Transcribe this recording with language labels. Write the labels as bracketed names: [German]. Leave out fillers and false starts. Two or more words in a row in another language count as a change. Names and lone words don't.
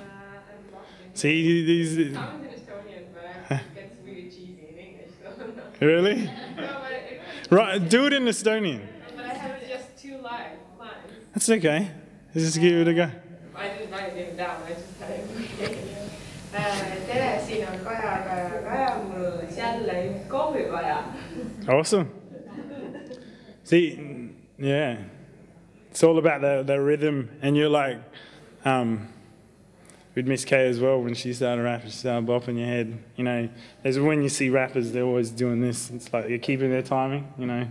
[English] See, these... I'm in Estonian, but it gets really cheesy in English, so no. Really? No, but Right, do it in Estonian. But I have just 2 lines. That's okay. Let's just give it a go. I didn't write it down, I just had it. [Estonian] Tere, siin on Kaja, mul oleks jälle üks kohvi vaja. [English] Awesome. See, yeah. It's all about the rhythm, and you're like, with Miss K as well, when she started rapping, she started bopping your head. You know, as when you see rappers, they're always doing this. It's like you're keeping their timing, you know.